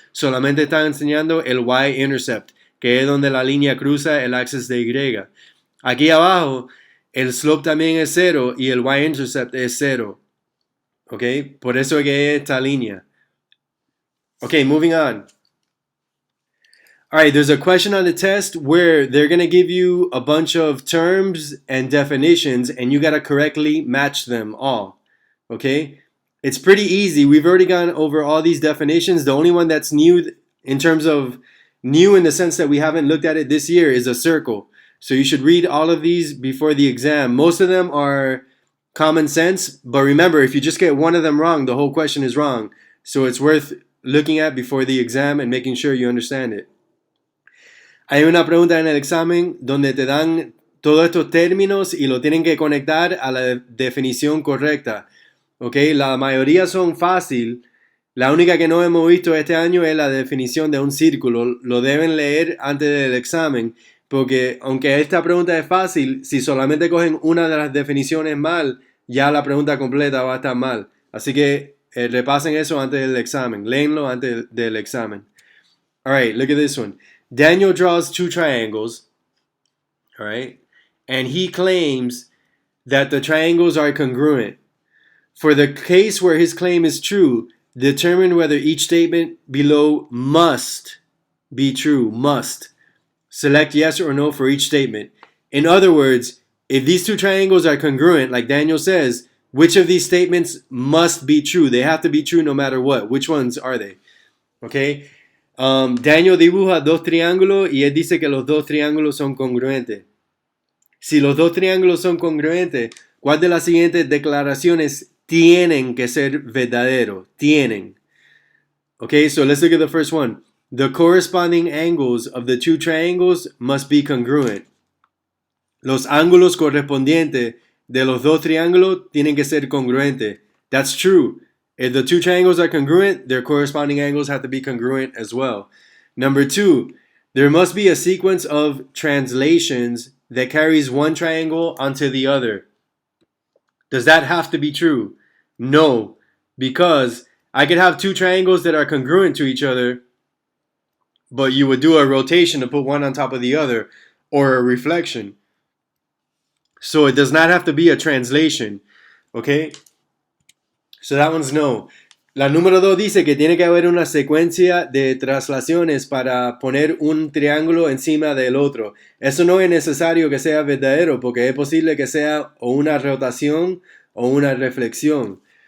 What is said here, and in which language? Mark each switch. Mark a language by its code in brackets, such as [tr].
[es] Solamente está enseñando el y-intercept, que es donde la línea cruza el axis de Y. Aquí abajo, el slope también es 0 y el Y-Intercept es 0. ¿Ok? Por eso que es esta línea. [en] Okay, moving on. All right, there's a question on the test where they're going to give you a bunch of terms and definitions, and you got to correctly match them all. Okay? It's pretty easy. We've already gone over all these definitions. The only one that's new in terms of new in the sense that we haven't looked at it this year is a circle. So you should read all of these before the exam. Most of them are common sense, but remember, if you just get one of them wrong, the whole question is wrong. So it's worth looking at before the exam and making sure you understand it. [es] Hay una pregunta en el examen donde te dan todos estos términos y lo tienen que conectar a la definición correcta. Okay, la mayoría son fácil. La única que no hemos visto este año es la definición de un círculo. Lo deben leer antes del examen, porque aunque esta pregunta es fácil, si solamente cogen una de las definiciones mal, ya la pregunta completa va a estar mal. Así que repasen eso antes del examen. Léenlo antes del examen. [en] All right, look at this one. Daniel draws two triangles, all right, and he claims that the triangles are congruent. For the case where his claim is true, determine whether each statement below must be true. Must. Select yes or no for each statement. In other words, if these two triangles are congruent, like Daniel says, which of these statements must be true? They have to be true no matter what. Which ones are they? Okay? [es] Daniel dibuja dos triángulos y él dice que los dos triángulos son congruentes. Si los dos triángulos son congruentes, ¿cuál de las siguientes declaraciones tienen que ser verdadero? Tienen. [en] Okay, so let's look at the first one. The corresponding angles of the two triangles must be congruent. [es] Los ángulos correspondientes de los dos triángulos tienen que ser congruentes. [en] That's true. If the two triangles are congruent, their corresponding angles have to be congruent as well. Number two, there must be a sequence of translations that carries one triangle onto the other. Does that have to be true? No, because I could have two triangles that are congruent to each other, but you would do a rotation to put one on top of the other, or a reflection. So it does not have to be a translation, okay? So that one's no. [es] La número 2 dice que tiene que haber una secuencia de traslaciones para poner un triángulo encima del otro. Eso no es necesario que sea verdadero porque es posible que sea o una rotación o una reflexión.